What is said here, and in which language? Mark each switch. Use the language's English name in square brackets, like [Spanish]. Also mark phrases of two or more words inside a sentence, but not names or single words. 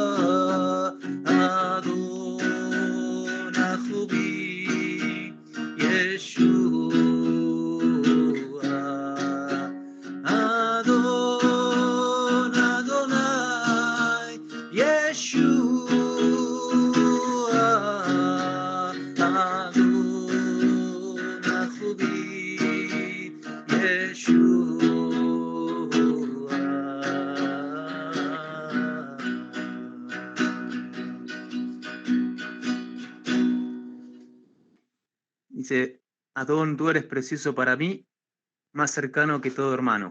[Hebrew] אדון אהובי ישוע, אדון אדני ישוע, אדון אהובי [Spanish] Dice, Adón, tú eres precioso para mí, más cercano que todo hermano.